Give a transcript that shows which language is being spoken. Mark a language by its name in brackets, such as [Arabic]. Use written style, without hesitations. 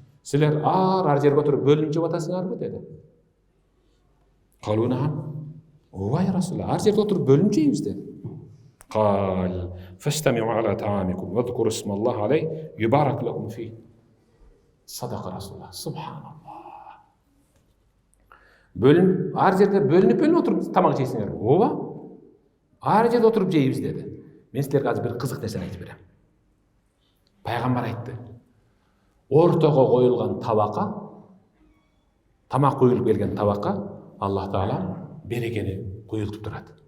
[Kyrgyz] Силер ар жерге отуруп бөлүнүп жеп атасыңарбы dedi. Калуна. Ооба, ya Расулалла, ар жерге отуруп бөлүнүп жейбиз dedi. [Arabic] قال فاجتمعوا على طعامكم واذكروا اسم الله عليه يبارك لكم فيه. صدق رسول الله. سبحان الله. [Kyrgyz] Ар жерде бөлүнүп отуруп тамак жейсиңер. Ооба. Ар жерде отуруп жейбиз dedi. Мен силерге азыр бир кызык нерсени айтып берем. Пайгамбар айтты. Ортого коюлган табакка, тамак коюлуп келген табакка Аллах Таала берекени куюлтуп турат.